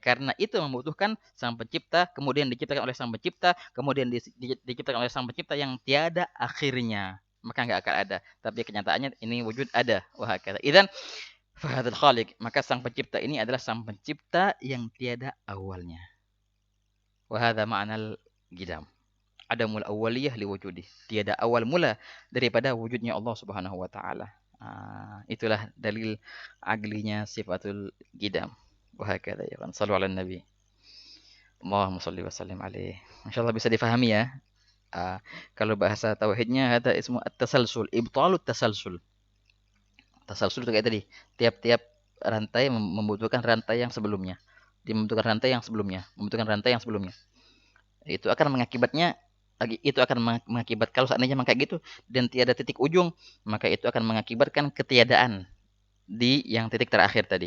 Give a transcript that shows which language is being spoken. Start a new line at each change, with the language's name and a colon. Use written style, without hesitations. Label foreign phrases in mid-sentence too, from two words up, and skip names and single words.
Indonesian: Karena itu membutuhkan sang pencipta, kemudian diciptakan oleh sang pencipta, kemudian diciptakan oleh sang pencipta yang tiada akhirnya. Maka nggak akan ada. Tapi kenyataannya ini wujud ada. Wah, kata.
Arabic: إذن فهذا الخالق,
Indonesian: maka sang pencipta ini adalah sang pencipta yang tiada awalnya.
Arabic: وهذا معنى القدم. عدم الأولية لوجوده.
Indonesian: Tiada awal mula daripada wujudnya Allah
Arabic: سبحانه وتعالى.
Indonesian: Itulah dalil aglinya
Arabic: صفة القدم. وهكذا
Indonesian: ya kan.
Arabic: صلوا على النبي. اللهم صل وسلم عليه.
Indonesian: Insyaallah bisa difahami ya. Kalau bahasa tauhidnya ada
Arabic: اسم التسلسل، إبطال التسلسل.
Indonesian: Tasalsul itu kayak tadi, tiap-tiap rantai membutuhkan rantai yang sebelumnya. Dia membutuhkan rantai yang sebelumnya, membutuhkan rantai yang sebelumnya. Itu akan mengakibat kalau seandainya memang kayak gitu dan tiada titik ujung, maka itu akan mengakibatkan ketiadaan di yang titik terakhir tadi.